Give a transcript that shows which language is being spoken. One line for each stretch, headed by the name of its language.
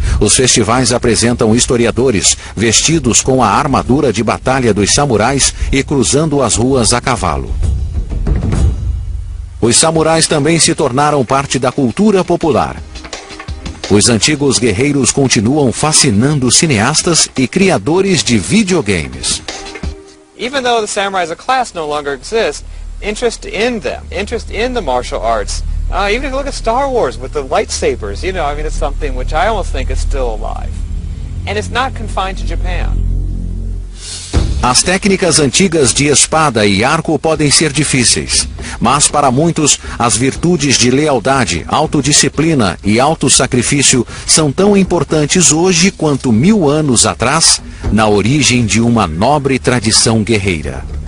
Portuguese: Os festivais apresentam historiadores vestidos com a armadura de batalha dos samurais e cruzando as ruas a cavalo. Os samurais também se tornaram parte da cultura popular. Os antigos guerreiros continuam fascinando cineastas e criadores de videogames.
English: Even though the samurai as a class no longer exists, interest in them, interest in the martial arts, even if you look at Star Wars with the lightsabers, it's something which I almost think is still alive. And it's not confined to Japan.
Portuguese: As técnicas antigas de espada e arco podem ser difíceis, mas para muitos, as virtudes de lealdade, autodisciplina e autossacrifício são tão importantes hoje quanto 1000 anos atrás, na origem de uma nobre tradição guerreira.